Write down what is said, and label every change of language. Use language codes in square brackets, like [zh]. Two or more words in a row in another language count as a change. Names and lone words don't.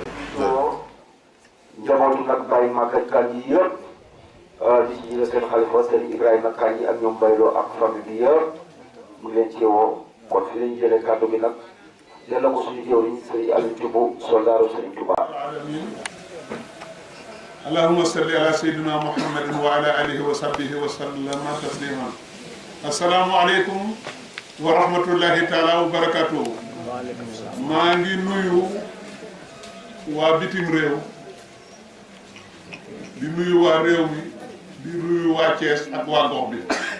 [wo] njabootu nag Baye Maguette Kandji yëpp di ci jiite seen xalifa seen Ibrahima Kandji ak ñoom Bayloo ak famille bi yëpp mu ngi leen ci woo kon fi lañu jëlee kàddu gi nag delloo ko suñu jëwriñ Serigne Aliou Thioub soldaaru Serigne Touba. [ar] اللهم صل على سيدنا محمد وعلى آله وصحبه وسلم تسليما. السلام عليكم ورحمة الله تعالى وبركاته. [wo] maa ngi nuyu waa bitim réew di nuyu waa réew mi di nuyu waa Thiès ak waa gox bi